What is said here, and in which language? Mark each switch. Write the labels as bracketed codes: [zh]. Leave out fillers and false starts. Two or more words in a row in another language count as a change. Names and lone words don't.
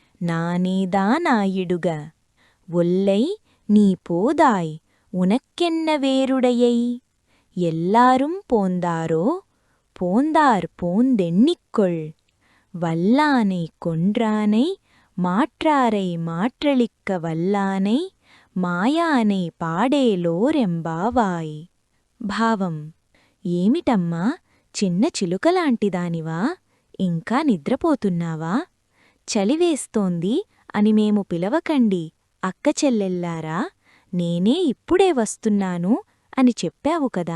[ta] நானேதானாயிடுக ஒல்லை நீ போதாய் உனக்கென்ன வேறுடையை எல்லாரும் போந்தாரோ போந்தார் போந்தெண்ணிக்கொள் வல்லானை கொன்றானை மாற்றாரை மாற்றளிக்க வல்லானை மாயனைப் பாடேலோரெம்பாவாய். [te] భావం: ఏమిటమ్మా, చిన్న చిలుకలాంటిదానివా? ఇంకా నిద్రపోతున్నావా? చలివేస్తోంది అని మేము పిలవకండి అక్క చెల్లెల్లారా, నేనే ఇప్పుడే వస్తున్నాను అని చెప్పావు కదా.